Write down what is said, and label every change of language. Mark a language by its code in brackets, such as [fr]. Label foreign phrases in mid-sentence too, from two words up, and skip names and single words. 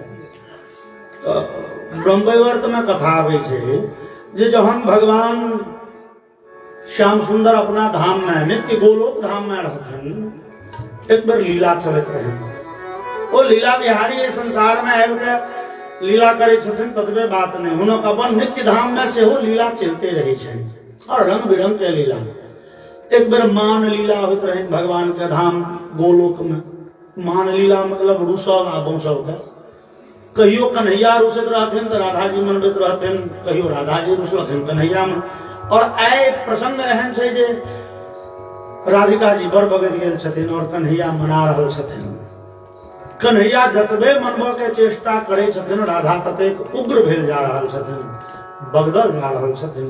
[mai] ब्रह्मवैवर्त में कथा आवे छे जे जहन भगवान श्याम सुंदर अपना धाम में नित्य गोलोक धाम में रहथन, एक बार लीला चलत रहे। वो लीला बिहारी ये संसार में आबि के लीला करे छथिन ततबे बात नहीं, हुनक अपन नित्य धाम में सेहो लीला चलते रहे छै और रंग बिरंग के लीला। एक बार मान लीला होत रहे भगवान के धाम गोलोक में। मान लीला मतलब रुसव आ बौसव का। कहियो कन्हैया रुसत रहथिन तो राधा जी मनबैत रहथिन, कहियो राधा जी रुसलखिन कन्हैया में। और आय प्रसंग एहन छै जे राधिका जी बर बगैर गेल छथिन और कन्हैया मना रहल छथिन। कन्हैया जतबे मनबा के चेष्टा करे छथिन, राधा ततेक उग्र भेल जा रहल छथिन, बगदल जा रहल छथिन।